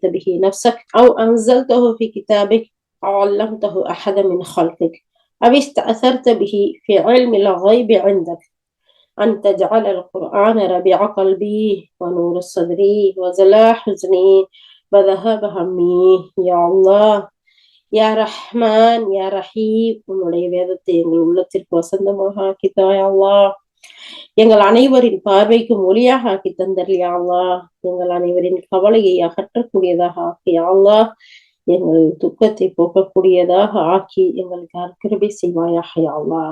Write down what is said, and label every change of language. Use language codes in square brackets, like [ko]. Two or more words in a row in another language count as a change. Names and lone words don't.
[ar] به نفسك أو أنزلته في كتابك أو علمته أحد من خلقك أو استأثرت به في علم الغيب عندك أن تجعل القرآن ربيع قلبي ونور صدري وجلاء حزني وذهاب همي يا الله يا رحمن يا رحيم, [ta] உன்னுடைய வேதத்தை எங்கள் உள்ளத்திற்கு வசந்தமாக ஆக்கித்தாய் அல்லாஹ். எங்கள் அனைவரின் பார்வைக்கு ஒளியாக ஆக்கி தந்தர்யா அல்லாஹ். எங்கள் அனைவரின் கவலையை அகற்றக்கூடியதாக ஆக்கி அல்லாஹ். எங்கள் துக்கத்தை போக்கக்கூடியதாக ஆக்கி எங்களுக்கு அருக்கிருபை செய்வாயாக [ar] يا الله.